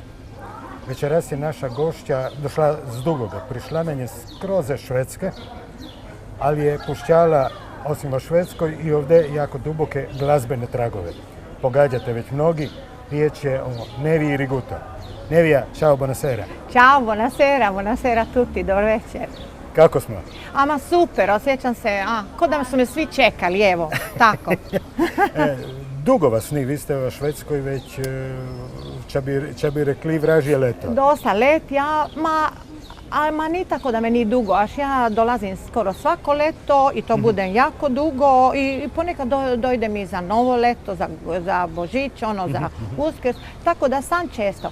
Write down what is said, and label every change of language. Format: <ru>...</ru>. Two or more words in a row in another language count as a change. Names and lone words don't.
<hr>Večeras je naša gošća došla z Dugoga, prišla nam je skroz ze Švedske, ali je pušćala osim o Švedskoj i ovdje jako duboke glazbene tragove. Pogađate već mnogi, riječ je o Nevi Riguto. Nevija,</hr> <it>ciao, buonasera. Ćao, buonasera tutti,</it> <hr>dobar večer. Kako smo? Ama super, osjećam se, ko da su me svi čekali, evo, tako. Dugo vas ni, vi ste u Švedskoj već, ča bi rekli, vražje leto. Dosta let, ma ni tako da me ni dugo, až ja dolazim skoro svako leto i to budem jako dugo i ponekad dojdem i za novo leto, za Božić, za Uskrs, tako da sam često.</hr>